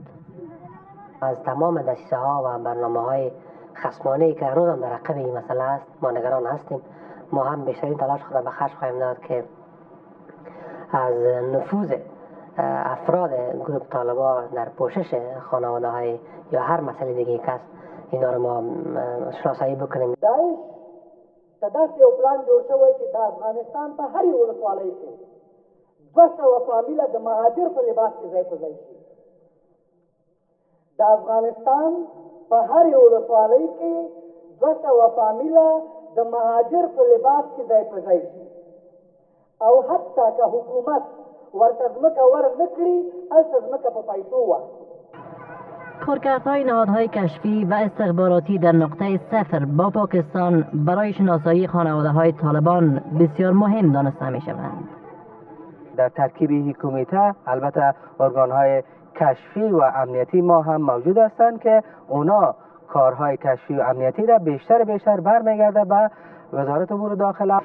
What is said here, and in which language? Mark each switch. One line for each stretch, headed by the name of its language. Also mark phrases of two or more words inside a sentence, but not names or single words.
Persian: از تمام دسیسه ها و برنامه های خصمانه‌ای که هنوز هم در عقب این مسئله است ما نگران هستیم. ما هم بیشترین تلاش خود به خرج خواهیم داد که از نفوذ افراد گروه طالبان در پوشش خانواده های یا هر مسئله دیگه که است اینا رو ما شناسایی بکنیم.
Pashto: داعش د داسې یو پلان جوړ شوی چې د افغانستان په هرې ولسوالۍ کې 200 فامیله د مهاجر په لباس کې ځای په ځای شي. د افغانستان په هرې ولسوالۍ کې 200 فامیله د مهاجر په لباس کې ځای په ځای شي او حتی که حکومت ورته ځمکه ور نه کړي هلته ځمکه په پیسو واخلي.
Persian: کارکردهای نهادهای کشفی و استخباراتی در نقطه صفر با پاکستان برای شناسایی خانواده‌های طالبان بسیار مهم دانسته می‌شوند. در ترکیب این کمیته البته ارگان‌های کشفی و امنیتی ما هم موجود هستند که اونا کارهای کشفی و امنیتی را بیشتر برمیگرده به وزارت امور داخله.